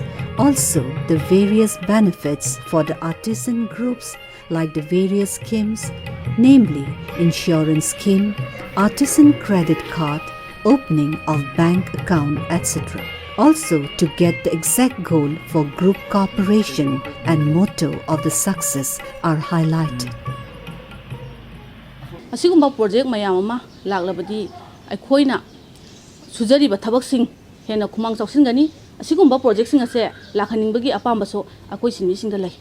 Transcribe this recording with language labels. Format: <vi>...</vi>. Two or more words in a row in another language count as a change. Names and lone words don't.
<en>Also, the various benefits for the artisan groups like the various schemes, namely insurance scheme, artisan credit card, opening of bank account, etc. Also, to get the exact goal for group cooperation and motto of the success are highlighted.</en> <mni>Asigumba project mayamama laglabadi aikhoina sujariba thabaksing hena khumang chawsingani ꯑꯁꯤꯒꯨꯝꯕ ꯄ꯭ꯔꯣꯖꯦꯛꯁꯤꯡ ꯑꯁꯦ ꯂꯥꯛꯍꯟꯅꯤꯡꯕꯒꯤ ꯑꯄꯥꯝꯕꯁꯨ ꯑꯩꯈꯣꯏ ꯁꯤꯟꯃꯤꯁꯤꯡꯗ ꯂꯩ</mni>